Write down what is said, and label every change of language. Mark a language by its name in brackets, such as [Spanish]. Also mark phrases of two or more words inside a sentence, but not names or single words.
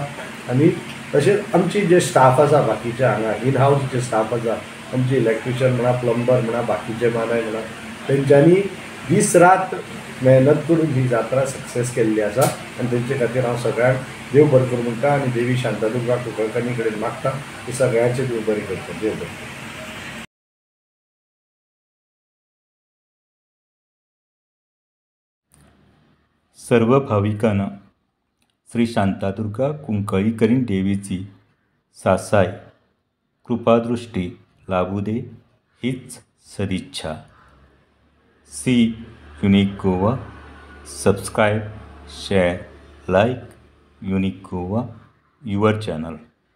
[Konkani] आनी तशेंच आमची जे स्टाफ आसा बाकीचे हांगा [English] in house [Konkani] जे स्टाफ आसा आमचे इलेक्ट्रिशियन म्हणा, प्लंबर म्हणा, बाकीचे मानाय म्हणा तेंच्यांनी दीस रात मेहनत करून ही जात्रा सक्सेस केल्ली आसा आनी तेंचे खातीर हांव सगळ्यांक देव बरें करूं म्हणटा आनी देवी शांतादुर्गा कुंकळकान्नी कडेन मागता की सगळ्यांचे देव बरें करता. देव बरें. [Marathi] सर्व भाविकांना श्री शांतादुर्गा कुंकळीकरीण देवीची सासाय कृपादृष्टी लाभू दे हीच सदिच्छा. [English] सी युनिक गोवा. Subscribe, share, like Unique Goa your channel.